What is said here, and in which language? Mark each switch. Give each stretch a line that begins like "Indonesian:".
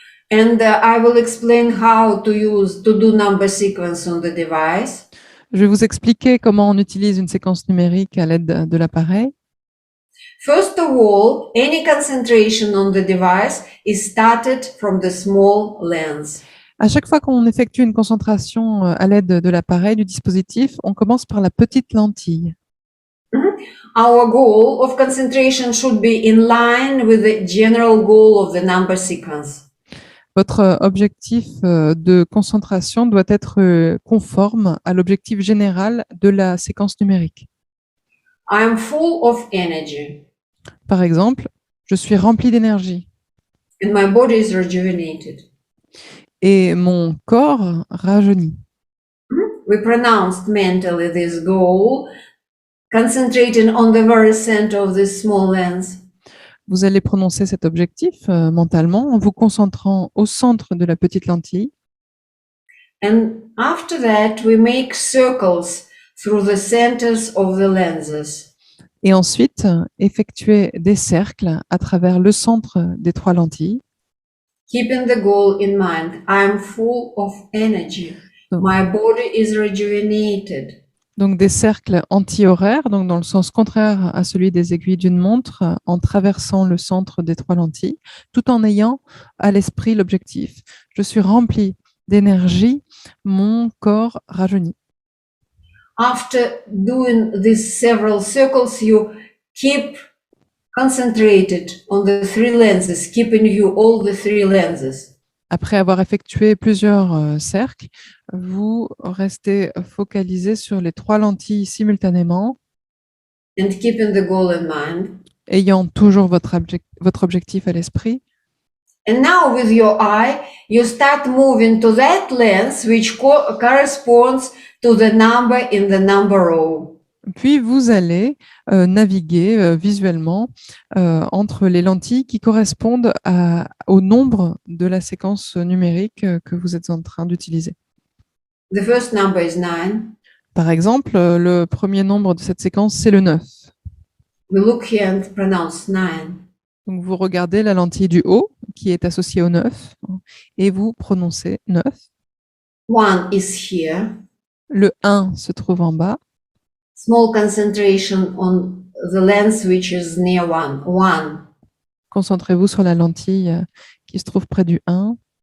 English: And I will explain how to do number sequence on the device.
French: Je vais vous expliquer comment on utilise une séquence numérique à l'aide de l'appareil.
English: First of all, any concentration on the device is started from the small lens.
French: À chaque fois qu'on effectue une concentration à l'aide de l'appareil, du dispositif, on commence par la petite lentille.
English: Our goal of concentration should be in line with the general goal of the number sequence.
French: Votre objectif de concentration doit être conforme à l'objectif général de la séquence numérique.
English: I am full of energy
French: Par exemple, je suis rempli d'énergie
English: and my body is rejuvenated.
French: et mon corps rajeunit.
English: We pronounced mentally this goal, concentrating on the very center of this small lens.
French: Vous allez prononcer cet objectif mentalement en vous concentrant au centre de la petite lentille.
English: And after that, we make circles through the centers of the lenses.
French: Et ensuite, effectuer des cercles à travers le centre des trois lentilles.
English: Keeping the goal in mind, I am full of energy. My body is rejuvenated.
French: Donc des cercles anti-horaires, donc dans le sens contraire à celui des aiguilles d'une montre, en traversant le centre des trois lentilles, tout en ayant à l'esprit l'objectif. Je suis rempli d'énergie, mon corps rajeunit.
English: After doing these several circles, you keep concentrated on the three lenses, keep in view all the three lenses.
French: Après avoir effectué plusieurs cercles, vous restez focalisé sur les trois lentilles simultanément,
English: And keeping the goal in mind.
French: ayant toujours votre objectif à l'esprit.
English: And now with your eye, you start moving to that lens which corresponds to the number in the number row.
French: Puis vous allez naviguer visuellement entre les lentilles qui correspondent au nombre de la séquence numérique que vous êtes en train d'utiliser.
English: The first number is 9.
French: Par exemple, le premier nombre de cette séquence, c'est le 9.
English: We look here and pronounce 9.
French: Donc vous regardez la lentille du haut qui est associée au 9 et vous prononcez 9.
English: 1 is here.
French: Le 1 se trouve en bas.
English: Small concentration on the lens which is near 1. 1.
French: Concentrez-vous sur la lentille qui se trouve près du 1.